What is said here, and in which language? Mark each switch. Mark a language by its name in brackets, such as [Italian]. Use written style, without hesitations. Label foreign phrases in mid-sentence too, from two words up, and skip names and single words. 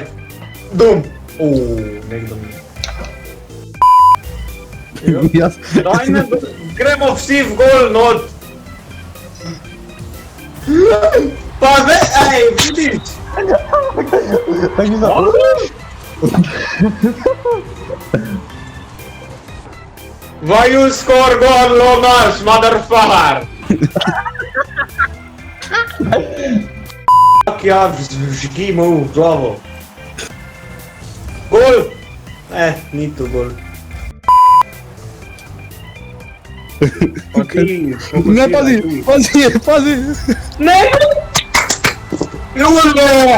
[Slovenian] Dum! Nekdo mi. jaz. Daj me, gremo vsi v gol not! Pa ve, ej, vidiš! Tako za... [English] Why you score goal, Lomas, motherfucker? [Slovenian] Fuck ja, vžgi mu v glavo. Gol! Ni to gol. Pa ti, Ne, pazi! Ne! Julio!